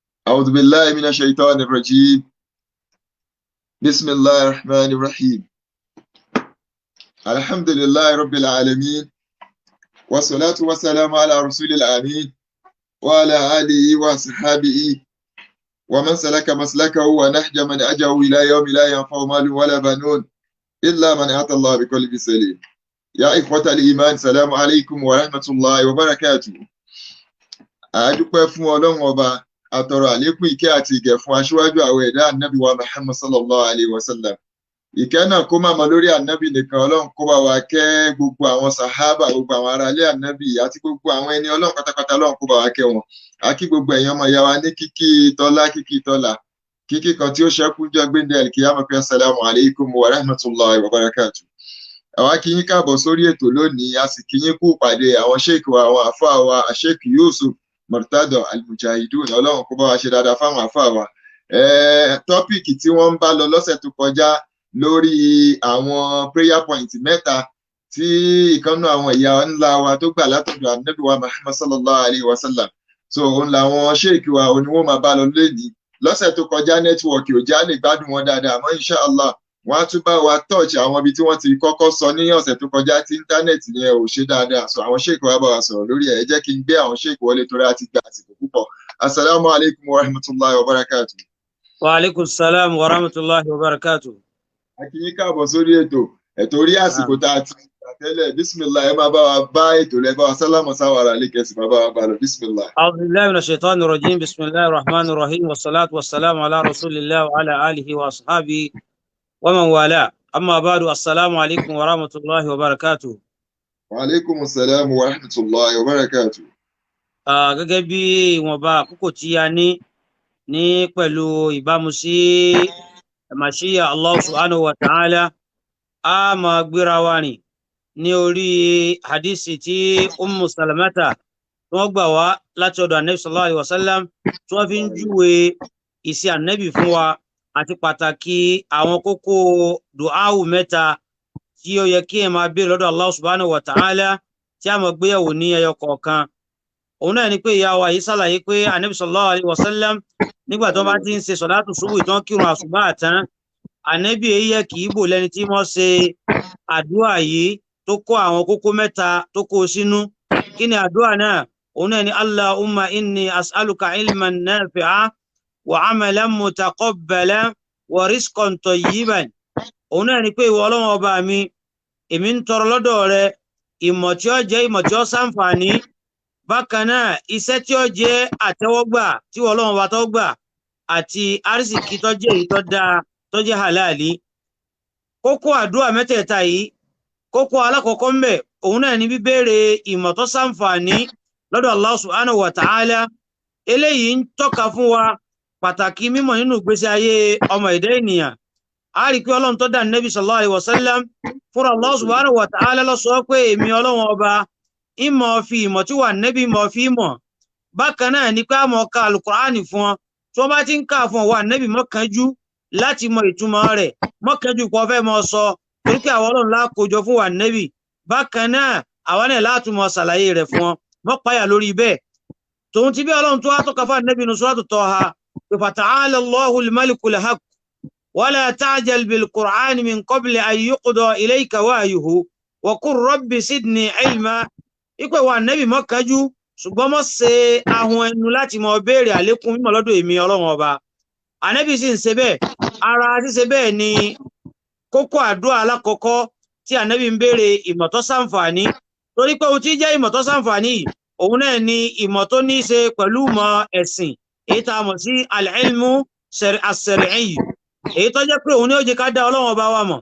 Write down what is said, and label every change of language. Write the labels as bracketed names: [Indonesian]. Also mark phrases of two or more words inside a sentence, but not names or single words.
[Arabic] أعوذ بالله من الشيطان الرجيم بسم الله الرحمن الرحيم الحمد لله رب العالمين والصلاة والسلام على رسول الأمين وعلى آله وصحبه ومن سلك مسلكه ونهج من أجه إلى يوم لا ينفع مال ولا بنون إلا من أتى الله بقلب سليم يا إخوة الإيمان السلام عليكم ورحمة الله وبركاته. [Yoruba] أدوكم fún Ọlọ́run Ọba, àtọrọ àlékún ìkẹ́ àti ìgẹ̀ fún aṣíwájú àwọn ẹ̀dá ànábì wa Muhammad [Arabic] صلى الله عليه وسلم. [Yoruba] Ìkẹ́ náà kó máa mọ lórí ànábì nìkan, Ọlọ́run kó bá wa kẹ́ gbogbo àwọn sàhábà, gbogbo àwọn aráalé ànábì àti gbogbo àwọn ẹni Ọlọ́run pátápátá, Ọlọ́run kó bá wa kẹ́ wọn. A kí gbogbo ẹ̀yin ọmọ ìyá wa ní kíkí tọ́lá, kíkí kan tí ó ṣẹ́kù jọ gbéǹde al-qiyamah pé [Arabic] السلام عليكم ورحمة الله وبركاته. [Yoruba] Àwa kí yín káàbọ̀ sórí ètò lónìí, a sì kí yín kú pàdé àwọn sheikh wa, àwọn àfáà wa, Sheikh Yusuf Murtada Al-Mujahideen, Ọlọ́run kó bá wa ṣe dáadáa fáwọn àfáà wa. Tọ́pìkì tí wọ́n ń bá lọ lọ́sẹ̀ tó kọjá lórí àwọn [English] prayer point [Yoruba] mẹ́ta tí ìkànnù àwọn ìyá ńlá wa tó gbà látọ̀dọ̀ ànábì wa Muhammad [Arabic] صلى الله عليه وسلم. [Yoruba] So òun làwọn sheikh wa òun ni wọ́n máa bá lọ lónìí. Lọ́sẹ̀ tó kọjá nẹ́tíwọ̀kì ò já lè gbádùn wọn dáadáa, àmọ́ inshallah wọ́n á tún bá wa touch àwọn ibi tí wọ́n ti kọ́kọ́ sọ ní ọ̀sẹ̀ tó kọjá tí íńtánẹ́ẹ̀tì yẹn ò ṣe dáadáa. So àwọn sheikh wa bá wa sọ̀rọ̀ lórí ẹ̀. Ẹ jẹ́ kí n gbé àwọn sheikh wọlé torí a ti gba àsìkò púpọ̀. [Arabic] السلام عليكم ورحمة الله وبركاته. وعليكم السلام ورحمة الله وبركاته. [Yoruba] A kí yín káàbọ̀ sórí ètò orí àsìkò tá a ti gbà tẹ́lẹ̀. Bismillah, ẹ máa bá wa bá ètò rẹ̀ bá wa sálámọ̀ sáwàrà lè kẹ́sì máa bá wa bá lọ. Bismillah. [Arabic] أعوذ بالله من الشيطان الرجيم. بسم الله الرحمن الرحيم. والصلاة والسلام على رسول الله وعلى آله وأصحابه ومن والاه. أما بعد، السلام عليكم ورحمة الله وبركاته. وعليكم السلام ورحمة الله وبركاته. [Yoruba] Gẹ́gẹ́ bí ìwọ̀nba àkókò tí a ní pẹ̀lú ìbámu sí màṣíyà [Arabic] الله سبحانه وتعالى, [Yoruba] a máa gbéra wa rìn ní orí hadisi tí Ummu Salamata tí wọ́n gbà wá láti ọ̀dọ̀ Ànábì [Arabic] صلى الله عليه وسلم, [Yoruba] tí wọ́n fi ń júwe ìṣe Ànábì fún wa àti pàtàkì àwọn kókó du'awu mẹ́ta tí ó yẹ kí ẹ máa béèrè lọ́dọ̀ [Arabic] الله سبحانه وتعالى [Yoruba] tí a máa gbéyàwó ní ẹyọ kọ̀ọ̀kan. Òun náà ni pé ìyá wa yìí ṣàlàyé pé Ànábì [Arabic] صلى الله عليه وسلم [Yoruba] nígbà tó bá ti ń ṣe sọ̀látù ṣubú ìtàn kírun àṣùbà tán, Ànábì èyí kì í bò lẹ́ni tí wọ́n ṣe àdúrà yìí tó kó àwọn kókó mẹ́ta tó kó sínú. Kí ni àdúrà náà? Òun náà ni [Arabic] اللهم إني أسألك علما نافعا وعملا متقبلا ورزقا طيبا. [Yoruba] Òun náà ni pé ìwọ Ọlọ́run ọba mi, èmi ń tọrọ lọ́dọ̀ rẹ ìmọ̀ tí ó jẹ́ ìmọ̀ tí ó ṣàǹfààní, bákan náà iṣẹ́ tí ó jẹ́ àtẹ́wọ́gbà tí Ọlọ́run ọba tó gbà, àti àrísìkí tó jẹ́ èyí tó dáa tó jẹ́ halali. Kókó àdúrà mẹ́tẹ̀ẹ̀ta yìí, kókó alákọ̀ọ́kọ́ ń bẹ, òun náà ni bíbéèrè ìmọ̀ tó ṣàǹfààní lọ́dọ̀ [Arabic] الله سبحانه وتعالى. [Yoruba] Eléyìí ń tọ́ka fún wa pàtàkì mímọ̀ nínú ìgbésí ayé ọmọ ẹ̀dá ènìyàn. A rí pé Ọlọ́run tó dá Nabi [Arabic] صلى الله عليه وسلم [Yoruba] fún [Arabic] الله سبحانه وتعالى [Yoruba] ló sọ pé èmi Ọlọ́run ọba ìmọ̀ fi ìmọ̀ tí wà Nabi mọ̀ fi mọ̀. Bákan náà ni pé a mọ̀ ka Al-Qur'ani fún ọ, tí wọ́n bá ti ń kà fún ọ wà Nabi mọ́ kánjú láti mọ ìtumọ̀ rẹ̀, mọ́ kánjú kó fẹ́ mọ sọ, torí pé àwọn Ọlọ́run lákòjọ fún wà Nabi. Bákan náà àwọn náà láti mọ ṣàlàyé rẹ̀ fún ọ, mọ́ páyà lórí bẹ́ẹ̀. Tòun ti bí Ọlọ́run tó wá tó ka fún Nabi nínú Suratu Taha pé [Arabic] فتعالى الله الملك الحق ولا تعجل بالقرآن من قبل أن يقضى إليك وحيه وقل رب زدني علما. [Yoruba] Ipe wà Nabi mọ́ kánjú, ṣùgbọ́n mọ́ ṣe ahun ẹnu láti mọ béèrè àlékún mímọ̀ lọ́dọ̀ èmi Ọlọ́run ọba. Ànábì sì ń ṣe bẹ́ẹ̀. Ara ṣíṣe bẹ́ẹ̀ ni kókó àdúrà alákọ̀ọ́kọ́ tí Ànábì ń béèrè ìmọ̀ tó ṣàǹfààní, torí pé ohun tí jẹ́ ìmọ̀ tó ṣàǹfààní òun náà ni ìmọ̀ tó ní í ṣe pẹ̀lú ìmọ̀ ẹ̀sìn, èyí tá a mọ̀ sí [Arabic] العلم الشرعي, [Yoruba] èyí tó jẹ́ pé òun ni ó jẹ́ ká dá Ọlọ́run ọba wa mọ̀.